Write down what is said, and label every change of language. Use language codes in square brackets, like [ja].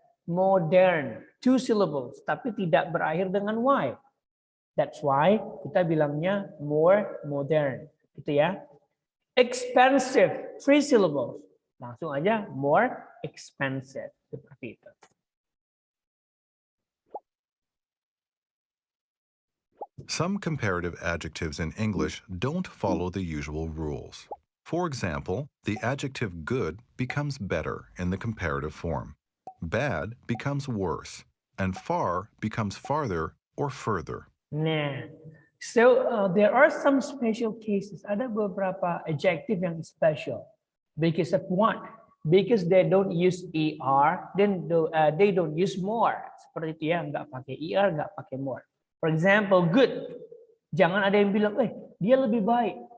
[id] Modern, [en] two syllables, [id] tapi tidak berakhir dengan y. [en] That's why [id] kita bilangnya more modern, gitu ya. [en] Expensive, three syllables. [id] Langsung aja more expensive, seperti itu. [en] Some comparative adjectives in English don't follow the usual rules. For example, the adjective good becomes better in the comparative form. Bad becomes worse, and far becomes farther or further. Nah, so there are some special cases. [id] Ada beberapa adjective yang special. [en] Because of what? Because they don't use er, then they don't use more. [id] Seperti itu ya, nggak pakai er, nggak pakai more. [en] For example, good. [id] Jangan ada yang bilang, dia lebih baik.